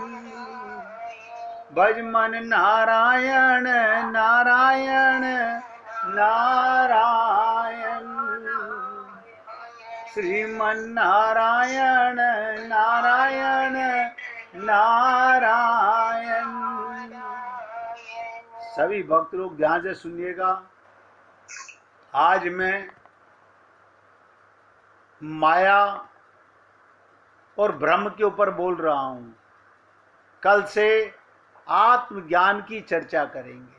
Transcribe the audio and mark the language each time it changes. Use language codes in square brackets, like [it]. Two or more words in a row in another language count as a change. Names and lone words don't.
[hi] भज मन नारायण नारायण नारायण। श्रीमन नारायण नारायण नारायण। सभी भक्त लोग ध्यान से सुनिएगा। आज मैं माया और ब्रह्म के ऊपर बोल रहा हूं। कल से आत्मज्ञान की चर्चा करेंगे।